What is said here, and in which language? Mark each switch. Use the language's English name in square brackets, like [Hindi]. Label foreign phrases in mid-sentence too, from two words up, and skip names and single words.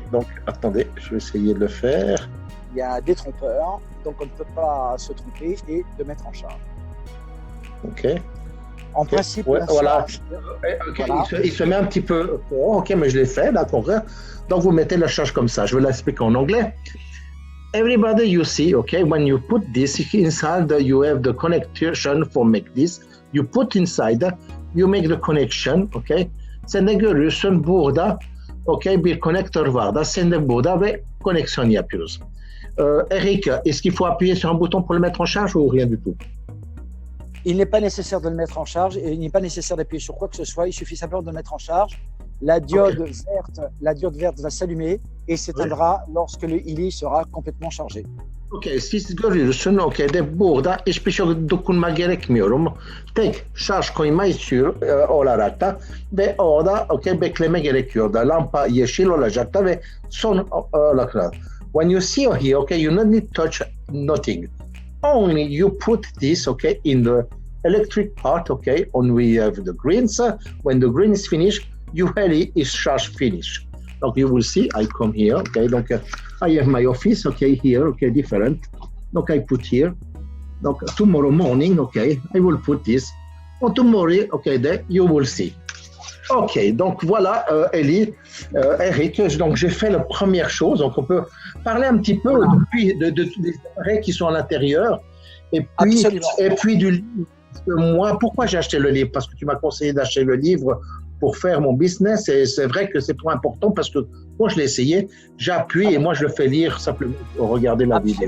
[French] Donc, attendez, je vais essayer de le faire. Il y a des trompeurs, donc on ne peut pas se tromper et de mettre en charge. Ok. En principe, ouais, voilà. Okay. Voilà. Il se met un petit peu. Ok, mais je l'ai fait, d'accord. Donc vous mettez la charge comme ça. Je vais l'expliquer en anglais. [English] Everybody, you see, okay, when you put this inside, you have the connection for make this. You put inside, you make the connection, okay. [Turkish] Sen de görüyorsun burada, okay, bir konektör var da sen de burada ve koneksiyon yapıyoruz. [French] Eric, est-ce qu'il faut appuyer sur un bouton pour le mettre en charge ou rien du tout? Il n'est pas nécessaire de le mettre en charge et il n'est pas nécessaire d'appuyer sur quoi que ce soit. Il suffit simplement de le mettre en charge. La diode verte va s'allumer et s'éteindra lorsque le HELI sera complètement chargé. [Turkish] Ok, siz görüyorsun, ok, de burada hiçbir şey dokunma gerekmiyorum. Tek şarj koyma istiyor olarak da ve orada, ok, bekleme gerekiyor da lampa yeşil olacak da ve son olarak. [English] When you see here, okay, you don't need to touch nothing. Only you put this, okay, in the electric part, okay, and we have the greens. When the green is finished, ULE is charge finished. Donc you will see, I come here, okay, donc I have my office, okay, here, okay, different. Donc I put here. Donc tomorrow morning, okay, I will put this. And tomorrow, okay, then you will see. [French] Ok, donc voilà, Elie, Eric, donc j'ai fait la première chose. Donc on peut parler un petit peu des appareils qui sont à l'intérieur et puis du livre. Parce que moi, pourquoi j'ai acheté le livre? Parce que tu m'as conseillé d'acheter le livre pour faire mon business et c'est vrai que c'est trop important parce que moi je l'ai essayé, j'appuie et moi je le fais lire simplement pour regarder la vidéo.